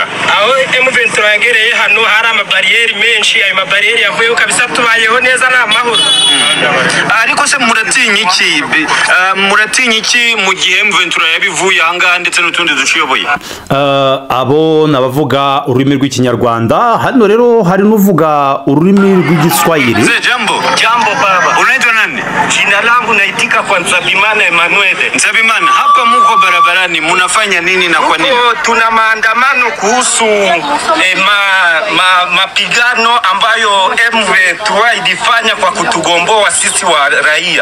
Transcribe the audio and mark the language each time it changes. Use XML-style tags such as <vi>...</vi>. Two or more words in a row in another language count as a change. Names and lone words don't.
<rw>Aho M23 yagereye hano hari amabariyeri menshi, ayo mabariyeri yavuyeho kabisa tubayeho neza nta mahoro. Ariko se muratinya iki mu gihe M23 yabivuye ahangaha ndetse n'utundi dushoboye? Abo nabavuga ururimi rw'ikinyarwanda, hano rero hari n'uvuga ururimi rw'igiswahili.</rw> <sw>Jambo baba. Unaitwa nani? Jina langu naitika kwa Nzabimana Emmanuel. Nzabimana, hapa muko barabarani munafanya nini na kwa nini? Tuna maandamano kuhusu mapigano ambayo M23 ilifanya kwa kutugomboa sisi wa raia.</sw>